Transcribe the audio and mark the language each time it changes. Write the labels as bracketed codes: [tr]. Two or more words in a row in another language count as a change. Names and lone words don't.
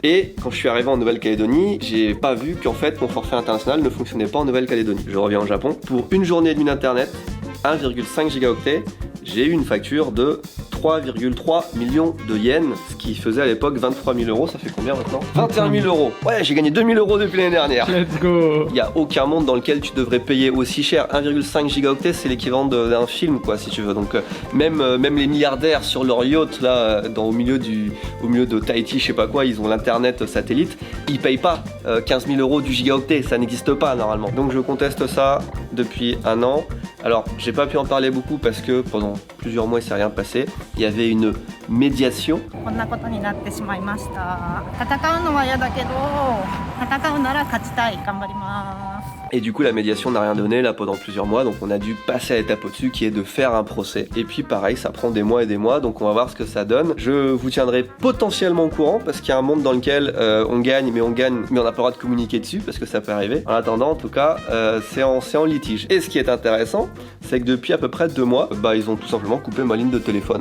[fr] Et quand je suis arrivé en Nouvelle-Calédonie, j'ai pas vu qu'en fait mon forfait international ne fonctionnait pas en Nouvelle-Calédonie. Je reviens au Japon. Pour 1 journée et demie d'internet, 1,5 gigaoctets, j'ai eu une facture de 3,3 millions de yens, ce qui faisait à l'époque 23 000 euros. Ça fait combien maintenant? 21 000 euros. Ouais, j'ai gagné 2 000 euros depuis l'année dernière. [en] Let's go. [fr] Il n'y a aucun monde dans lequel tu devrais payer aussi cher. 1,5 gigaoctets, c'est l'équivalent d'un film, quoi, si tu veux. Donc même les milliardaires sur leur yacht là, au milieu de Tahiti, je sais pas quoi, ils ont l'internet satellite. Ils payent pas 15 000 euros du gigaoctet, ça n'existe pas normalement. Donc je conteste ça depuis 1 an. Alors, j'ai pas pu en parler beaucoup parce que pendant plusieurs mois il s'est rien passé. Il y avait une médiation. [ja] こんなことになってしまいました。戦うのは嫌だけど、戦うなら勝ちたい。頑張ります。 [fr] Et du coup la médiation n'a rien donné là pendant plusieurs mois, donc on a dû passer à l'étape au-dessus qui est de faire un procès. Et puis pareil, ça prend des mois et des mois, donc on va voir ce que ça donne. Je vous tiendrai potentiellement au courant parce qu'il y a un monde dans lequel on gagne mais on n'a pas le droit de communiquer dessus parce que ça peut arriver. En attendant, en tout cas, c'est en litige. Et ce qui est intéressant, c'est que depuis à peu près 2 mois, ils ont tout simplement coupé ma ligne de téléphone.